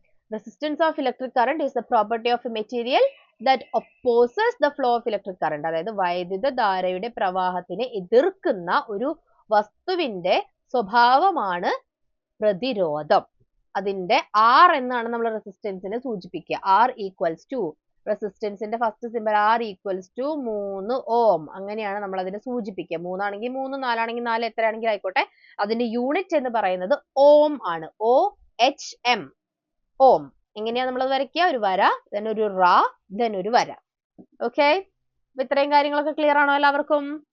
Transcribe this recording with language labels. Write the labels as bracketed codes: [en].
[en] Resistance of electric current is the property of a material that opposes the flow of electric current. [ml] അതായത് വൈദ്യുതധാരയുടെ പ്രവാഹത്തിനെ എതിർക്കുന്ന ഒരു വസ്തുവിന്റെ സ്വഭാവമാണ് പ്രതിരോധം. അതിന്റെ R എന്നാണ് നമ്മൾ റെസിസ്റ്റൻസിനെ സൂചിപ്പിക്കുക. [en] R equals to, റെസിസ്റ്റൻസിന്റെ first symbol R equals to 3 ohm. [ml] അങ്ങനെയാണ് നമ്മൾ അതിനെ സൂചിപ്പിക്കുക. 3 ആണെങ്കിൽ 3, 4 ആണെങ്കിൽ 4, എത്രയാണെങ്കിൽ ആയിക്കോട്ടെ. അതിന്റെ യൂണിറ്റ് എന്ന് പറയുന്നത് ഓം ആണ്. OHM, ഓം. എങ്ങനെയാ നമ്മൾ വരയ്ക്കുക? ഒരു വര, then ഒരു റാ, then ഒരു വര. ഓക്കെ, അപ്പൊ ഇത്രയും കാര്യങ്ങളൊക്കെ ക്ലിയർ ആണോ എല്ലാവർക്കും?